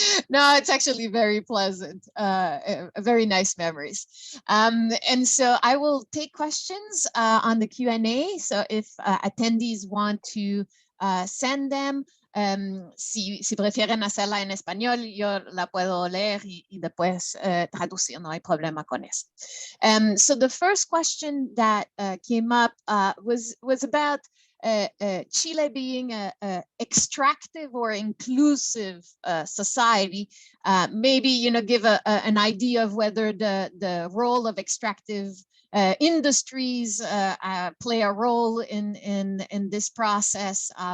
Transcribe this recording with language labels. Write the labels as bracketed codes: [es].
[en] No, it's actually very pleasant, very nice memories. And so I will take questions on the Q&A. So if attendees want to send them, [es] si prefieren hacerla en español, yo la puedo leer y después traducir, no hay problema con eso. [en] So the first question that came up was about Chile being a extractive or inclusive society. Maybe, give an idea of whether the role of extractive industries play a role in this process.